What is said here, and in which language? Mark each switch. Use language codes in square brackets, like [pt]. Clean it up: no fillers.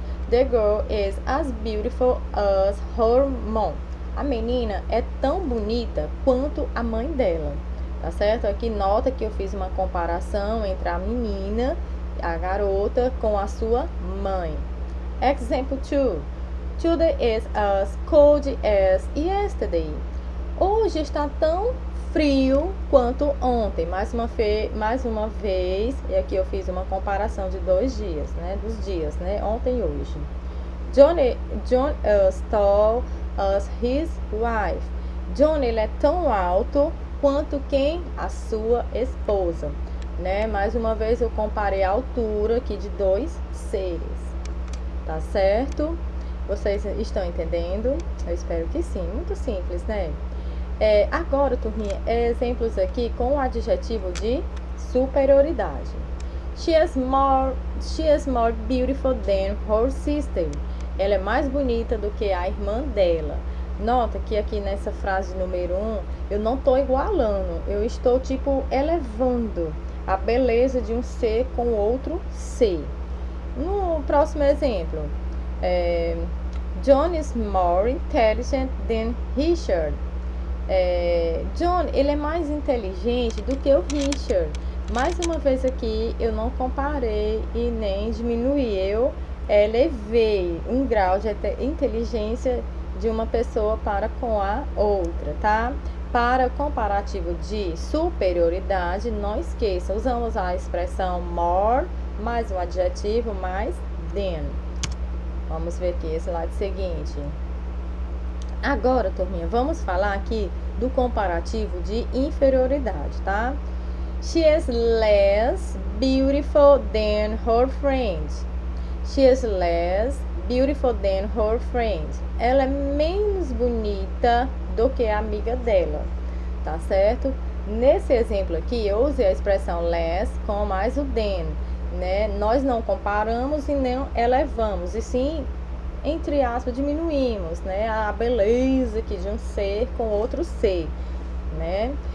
[en] The girl is as beautiful as her mom. [pt] A menina é tão bonita quanto a mãe dela, tá certo? Aqui nota que eu fiz uma comparação entre a menina, a garota, com a sua mãe. [en] Example 2. Today is as cold as yesterday. [pt] Hoje está tão frio quanto ontem. Mais uma vez, e aqui eu fiz uma comparação de 2 dias, né? Dos dias, né? Ontem e hoje. [en] John is tall as his wife. [pt] John, ele é tão alto quanto quem? A sua esposa, né? Mais uma vez eu comparei a altura aqui de dois seres, tá certo? Vocês estão entendendo? Eu espero que sim, muito simples, né? Agora, turminha, exemplos aqui com o adjetivo de superioridade. [en] She is more beautiful than her sister. [pt] Ela é mais bonita do que a irmã dela. Nota que aqui nessa frase número 1, eu não estou igualando, eu estou tipo elevando a beleza de um ser com outro ser. No próximo exemplo, [en] John is more intelligent than Richard. [pt] John, ele é mais inteligente do que o Richard. Mais uma vez aqui, eu não comparei e nem diminuí, eu elevei um grau de inteligência de uma pessoa para com a outra, tá? Para comparativo de superioridade, não esqueça, usamos a expressão more, mais um adjetivo, mais than. Vamos ver aqui, slide seguinte. Agora, turminha, vamos falar aqui do comparativo de inferioridade, tá? [en] She is less beautiful than her friend. She is less beautiful than her friend. [pt] Ela é menos bonita do que a amiga dela, tá certo? Nesse exemplo aqui, eu usei a expressão less com mais o than, né? Nós não comparamos e não elevamos, e sim, entre aspas, diminuímos, né, a beleza aqui de um ser com outro ser, né?